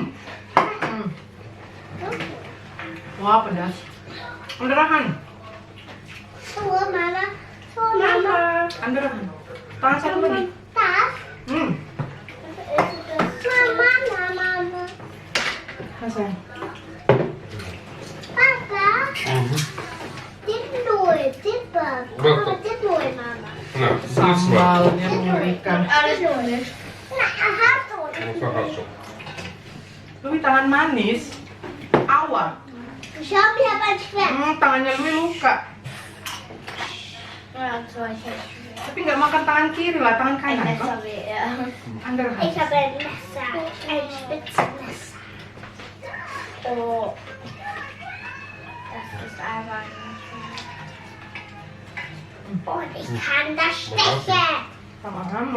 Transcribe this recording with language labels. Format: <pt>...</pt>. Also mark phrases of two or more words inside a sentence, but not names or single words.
<id>Hmm. Wah, pedas. Anderahan. Anderahan. Tangan satu lagi. Hmm. Sayang.</id> <de>Mhm. Na, das ist was.</de> <id>Sambalnya mengerikan.</id> <de>Alles Null. Was hast du?</de> <id>Lui tangan manis. Awas.</id> <de>Schau mir aber schwer.</de> <id>Tangannya Lui luka.</id> <de>Ja, solche.</de> <id>Tapi nggak makan tangan kiri lah, tangan</id> <de>Ein</de> <id>kanan.</id> <de>Messer wäre.</de> <id>Anderahan.</id> <de>Ich habe ein Messer. Ein Spitzenmesser. Oh. Das ist einfach nicht schön. Und ich kann das stechen.</de> <id>Sama-sama.</id>